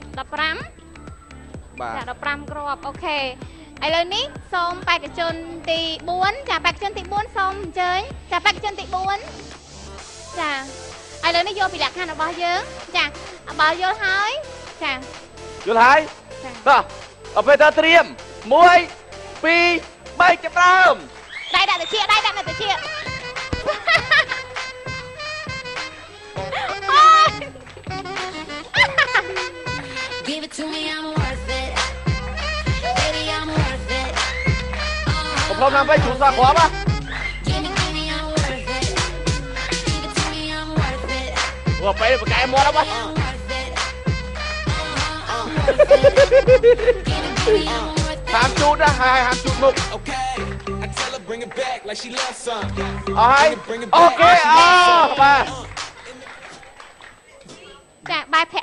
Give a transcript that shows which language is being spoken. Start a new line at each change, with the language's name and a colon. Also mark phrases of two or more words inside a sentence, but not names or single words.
Khmer: 15 បាទ 15 គ្រាប់អូខេឥឡូវនេះសូមបេក្ខជនទី4ចាបេក្ខជនទី4សូមអញ្ជើញចាបេក្ខជនទី4ចាឥឡូវនេះយកពីលក្ខខណ្ឌរបស់យើងចាបើយល់ហើយចា យល់ហើយតោះអពេលតើត្រៀម 1 2 3 ចាប់ដើម ដៃដាក់ត្រចៀក
English: Give it to me I'm worth it Baby I'm worth it
Khmer: កំឡុងណាស់ជួនសាគ្រាប់ហ៎
English: Give me I'm worth it Give it to me I'm worth it
Khmer: អូពេលបកែមាត់ហ៎ ហាមជូតណាហើយហាមជូតមុខអូខេអូខេបាទ ចាបាយភ័ក្រ